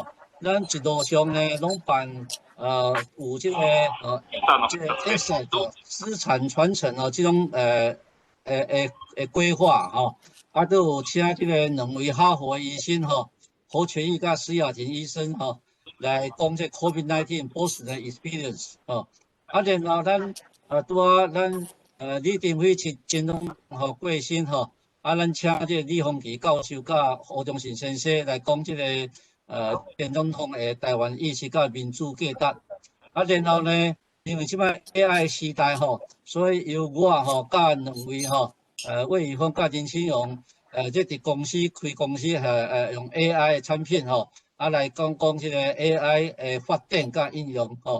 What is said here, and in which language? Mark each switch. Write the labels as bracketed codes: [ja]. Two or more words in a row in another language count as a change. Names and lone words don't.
[nan] 咱一路上呢，拢办有这个这个 asset 资产传承哦，这种规划吼，都有请这个2位哈佛医生吼，何全义甲施雅婷医生吼，来讲这 COVID-19 post 的 experience 吼。然后咱咱李登辉金融吼过身吼，咱请这李丰奇教授甲胡忠信先生来讲这个前总统的台湾意识甲民主价值。然后呢，因为即摆 AI 时代吼，所以由我吼甲2位吼魏宇峰甲林清荣这伫公司开公司用 AI 的产品吼，来讲这个 AI 的发展甲应用吼。